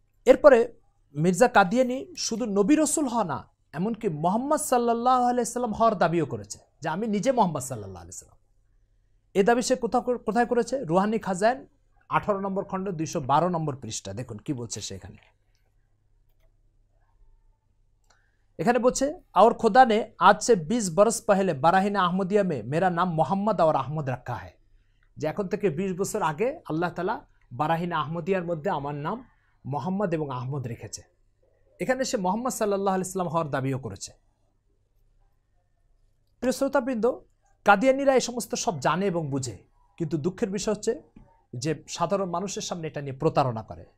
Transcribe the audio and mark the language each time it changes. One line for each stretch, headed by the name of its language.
Bangla: এরপরে মির্জা কাদিয়ানী শুধু নবী রসুল হওয়া না, এমনকি মুহাম্মদ সাল্লাল্লাহু আলাইহি ওয়াসাল্লাম হওয়ার দাবিও করেছে, যে আমি নিজে মুহাম্মদ সাল্লাল্লাহু আলাইহি ওয়াসাল্লাম। এ দাবি সে কোথায় করেছে? রুহানি খাজাইন 18 নম্বর খণ্ড 212 নম্বর পৃষ্ঠা দেখুন কি বলছে সেখানে। এখানে বলছে
Hindi: और खुदा ने आज से 20 बरस पहले बाराहिन अहमदिया में मेरा नाम मोहम्मद और अहमद रखा है।
Bangla: যে এখন থেকে 20 বছর আগে আল্লাহ তাআলা বারাহিন আহমদিয়ার মধ্যে আমার নাম মোহাম্মদ এবং আহমদ রেখেছে। এখানে সে মুহাম্মদ সাল্লাল্লাহু আলাইহি ওয়াসাল্লাম হওয়ার দাবিও করেছে। প্রিয় শ্রোতাবৃন্দ, কাদিয়ানীরা এই সমস্ত সব জানে এবং বুঝে, কিন্তু দুঃখের বিষয় হচ্ছে যে সাধারণ মানুষের সামনে এটা নিয়ে প্রতারণা করে।